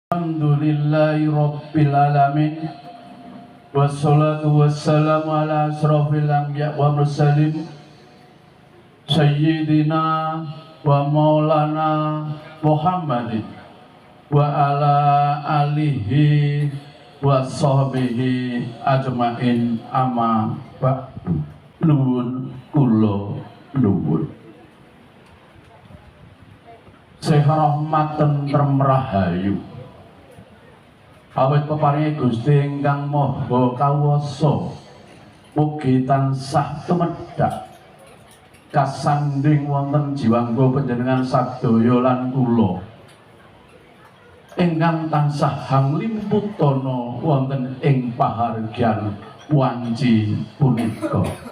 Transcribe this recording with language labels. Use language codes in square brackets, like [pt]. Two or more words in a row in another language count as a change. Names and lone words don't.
[ar] الحمد لله رب العالمين. والصلاة والسلام على أشرف الأنبياء والمرسلين سيدنا ومولانا محمد وعلى آله وصحبه أجمعين أما بعد. [jv] Nuwun kula nuwun Sehormat tentrem rahayu awit peparingi Gusti ingkang Maha Kawasa mugi tansah tumedhak kasanding wonten jiwangga panjenengan sadaya lan kula ingkang tansah hanglimputana wonten ing pahargyan wanci punika.